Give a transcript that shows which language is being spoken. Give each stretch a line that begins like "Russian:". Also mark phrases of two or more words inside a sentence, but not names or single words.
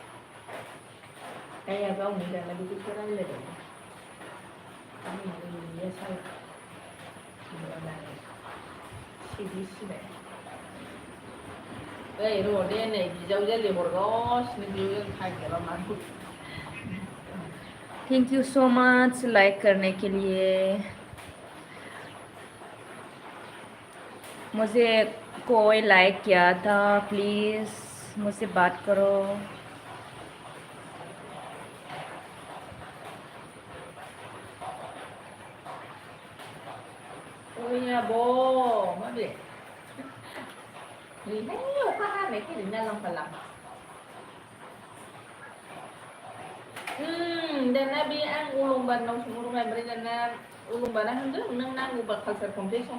Bodo: दाया गावनि दाना बिदिखौ रायज्लायदों आंनि साल माबानानै सिरि सिबाय ओइ र' दे नै बिजावजालि हरगासिनो बियो खागियाबा मानो
English: thank you so much
Hindi: लाइक करने के लिए मुझे कोई लाइक किया था प्लीज़ मुझसे बात करो
Bodo: ओइ आब' माबे नैहाय अखा हानाय फैदों नालां फालां दाना बे आं अलंबारनाव सोंहरबाय ओमफ्राय दाना अलंबारा होनदों नों नांगौबा कालसार कमप्लेक्सआव